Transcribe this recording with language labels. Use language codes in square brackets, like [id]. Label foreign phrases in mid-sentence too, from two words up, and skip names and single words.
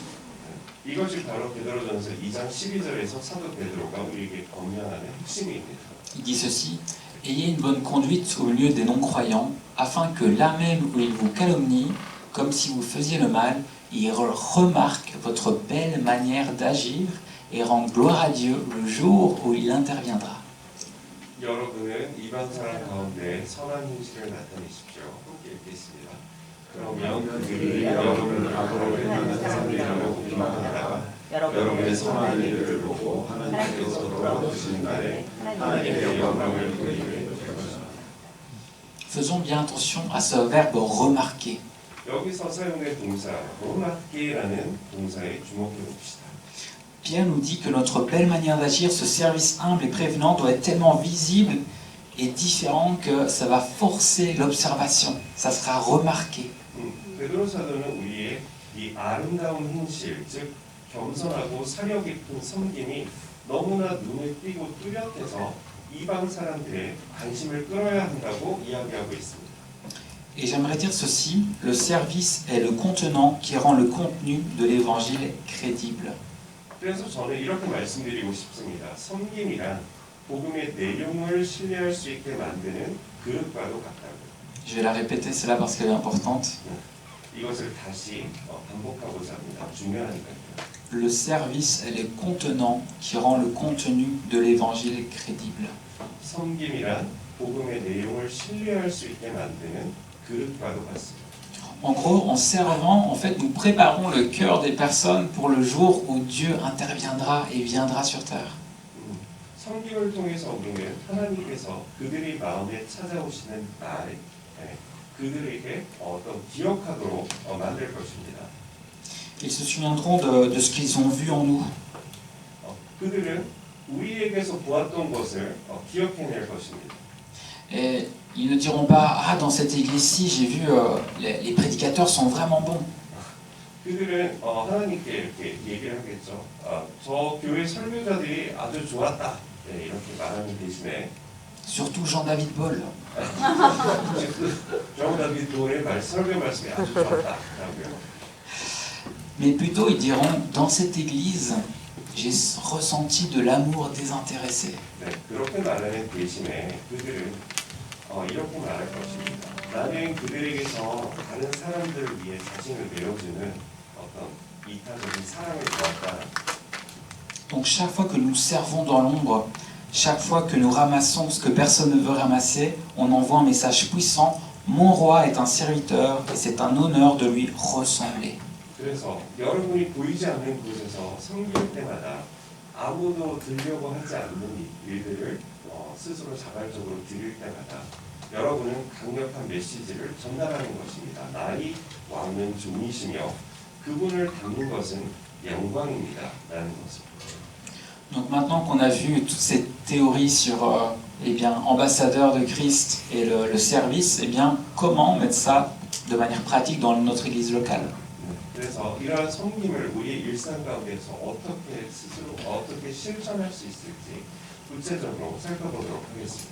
[ko] 이것이 바로 베드로전서 2장 12절에서 사도 베드로가 우리에게 권면하는 핵심입니다. [fr] Il dit ceci: Ayez une bonne conduite au milieu des non-croyants, afin que là même où ils vous calomnient, comme si vous faisiez le mal, ils remarquent votre belle manière d'agir et rendent gloire à Dieu le jour où il interviendra. [ko] 여러분은 이방 사람 가운데 선한 행실을 나타내십시오. 함께 읽겠습니다. 그러면 그들이 여러분을 악으로 행하는 사람들이라고 비방하다가 여러분의 선한 일을 보고 하나님께서 돌아보시는 날에 하나님의 영광을 돌리게 될 것이다. [fr] Faisons bien attention à ce verbe remarquer. [ko] 여기서 사용된 동사 remarquer라는 동사에 주목해 봅시다. [fr] Pierre nous dit que notre belle manière d'agir, ce service humble et prévenant, doit être tellement visible et différent que ça va forcer l'observation, ça sera remarqué. [ko] 베드로 사도는 우리의 이 아름다운 행실, 즉 겸손하고 사려 깊은 섬김이 너무나 눈에 띄고 뚜렷해서 이방 사람들의 관심을 끌어야 한다고 이야기하고 있습니다. [fr] Et j'aimerais dire ceci, le service est le contenant qui rend le contenu de l'évangile crédible. [ko] 그래서 저는 이렇게 말씀드리고 싶습니다. 섬김이란 복음의 내용을 신뢰할 수 있게 만드는 그릇과도 같다고요. [fr] Je vais la répéter celle-là parce qu'elle est importante. [ko] 이것을 다시 반복하고자 합니다. 중요하니까요. [fr] Le service est le contenant qui rend le contenu de l'évangile crédible. [ko] 섬김이란 복음의 내용을 신뢰할 수 있게 만드는 그릇과도 같습니다. [fr] En gros, en servant, en fait, nous préparons le cœur des personnes pour le jour où Dieu interviendra et viendra sur terre. [ko] 섬김을 통해서 우리는 하나님께서 그들의 마음에 찾아오시는 날에 그들에게 또 기억하도록 만들 것입니다. [fr] Ils se souviendront de ce qu'ils ont vu en nous. [ko] 그들은 우리에게서 보았던 것을 기억해낼 것입니다. [fr] Et ils ne diront pas « Ah, dans cette église-ci, j'ai vu, les prédicateurs sont vraiment bons. [ko] 그들은 하나님께 이렇게 얘기를 하겠죠. 저 교회 설교자들이 아주 좋았다. 네, 이렇게 말하는 대신에 [fr] Surtout Jean-David Paul. [ko] 다비드 볼의 설교 말씀이 아주 좋았다라고요. [fr] Mais plutôt, ils diront « Dans cette église, j'ai ressenti de l'amour désintéressé. [ko] 네, 그렇게 말하는 대신에 그들은 이렇게 말할 것입니다. 나는 그들에게서 다른 사람들을 위해 자신을 내어주는 어떤 이타적인 사랑을 보았다. [fr] Donc chaque fois que nous servons dans l'ombre, chaque fois que nous ramassons ce que personne ne veut ramasser, on envoie un message puissant. Mon roi est un serviteur et c'est un honneur de lui ressembler. [ko] 그래서 여러분이 보이지 않는 곳에서 섬길 때마다 아무도 들려고 하지 않는 일들을 스스로 자발적으로 드릴 때마다 여러분은 강력한 메시지를 전달하는 것입니다. 나의 왕은 종이시며 그분을 닮는 것은 영광입니다. 라는 것입니다. [fr] Donc maintenant qu'on a vu toutes ces théories sur eh bien, ambassadeur de Christ et le service, eh bien, comment mettre ça de manière pratique dans notre église locale? [ko] 그래서 이러한 섬김을 우리의 일상 가운데서 어떻게 실천할 수 있을지 구체적으로 살펴보도록 하겠습니다.